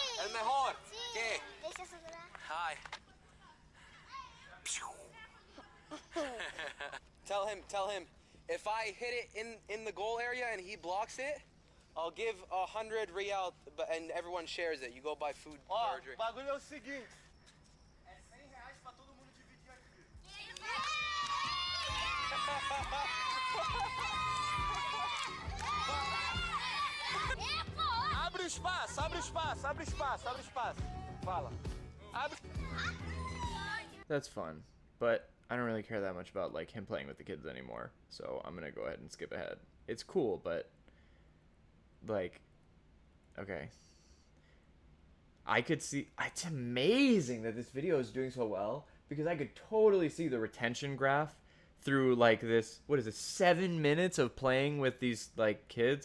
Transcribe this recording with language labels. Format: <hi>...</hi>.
<es>El mejor. ¿Qué?</es> <en>Hi. Tell him, if I hit it in the goal area and he blocks it, I'll give 100 real, and everyone shares it. You go buy food or drink.</en> <pt>O bagulho é o seguinte. É R$100 pra todo mundo dividir aqui. Abre o espaço, abre o espaço, abre o espaço, abre o espaço. Fala. Abre.</pt> <en>That's fun, but I don't really care that much about like him playing with the kids anymore. So I'm gonna go ahead and skip ahead. It's cool, but like, okay. I could see, it's amazing that this video is doing so well because I could totally see the retention graph through like this, what is it, 7 minutes of playing with these like kids.</en>